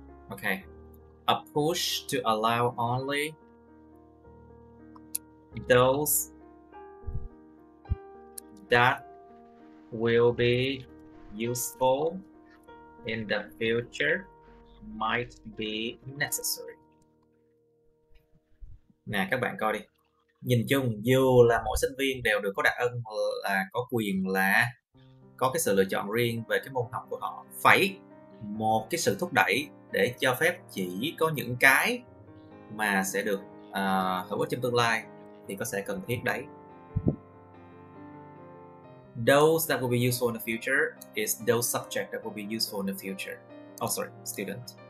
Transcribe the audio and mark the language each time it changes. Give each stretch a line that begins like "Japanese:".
English: Okay, a push to allow only those that will be useful in the future might be necessary.
Vietnamese: Nè các bạn coi đi. Nhìn chung dù là mỗi sinh viên đều được có đặc ân là có quyền là có cái sự lựa chọn riêng về cái môn học của họ, phải một cái sự thúc đẩy để cho phép chỉ có những cái mà sẽ được hữu ích trong tương lai thì có sẽ cần thiết đấy.
English: Those that will be useful in the future is those subjects that will be useful in the future. Oh, sorry, student.